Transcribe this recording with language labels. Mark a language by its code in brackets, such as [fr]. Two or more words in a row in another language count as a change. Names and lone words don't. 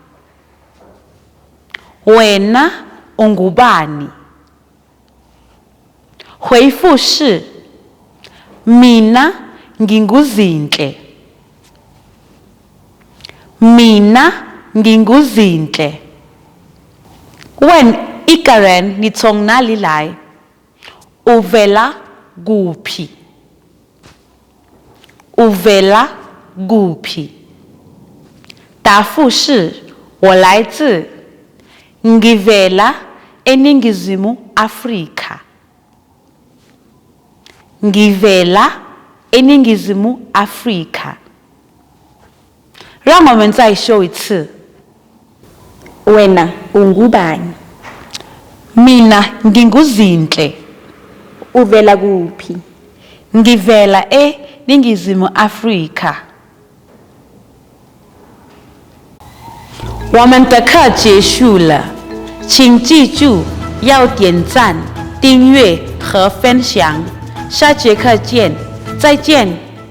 [zu] Wena ungubani？ [zh] 回复是 [zu] Mina nginguzinhle。Mina nginguzinhle。 [zh] 问一个人你从哪里来 ？ [zu] Uvela kuphi？ Uvela kuphi？ [zh] 答复是我来自 [zu] Ngivela eNingizimu Afrika。Ngivela eNingizimu Afrika。 [zh] 让我们再说一次。 [zu] Wena ungubani? Mina nginguzinhle。 Uvela kuphi? Ngivela eNingizimu Afrika。 [zh] 我们的课结束了，请记住要点赞、订阅和分享。下节课见，再见。